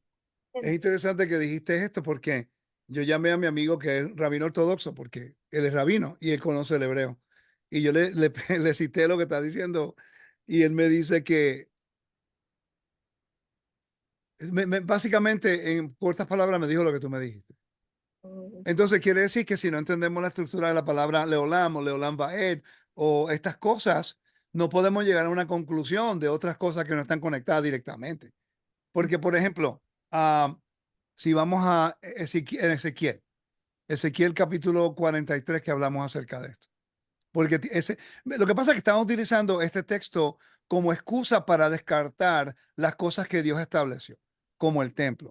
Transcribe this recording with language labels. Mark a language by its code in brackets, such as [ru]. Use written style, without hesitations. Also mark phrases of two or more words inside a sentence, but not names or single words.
[es] es interesante que dijiste esto porque yo llamé a mi amigo que es rabino ortodoxo porque él es rabino y él conoce el hebreo. Y yo le cité lo que está diciendo y él me dice que básicamente en cortas palabras me dijo lo que tú me dijiste. Entonces quiere decir que si no entendemos la estructura de la palabra leolam o [he] לעולם ועד [es] o estas cosas, no podemos llegar a una conclusión de otras cosas que no están conectadas directamente. Porque, por ejemplo, si vamos a Ezequiel capítulo 43 que hablamos acerca de esto. Porque lo que pasa es que estamos utilizando este texto como excusa para descartar las cosas que Dios estableció, como el templo.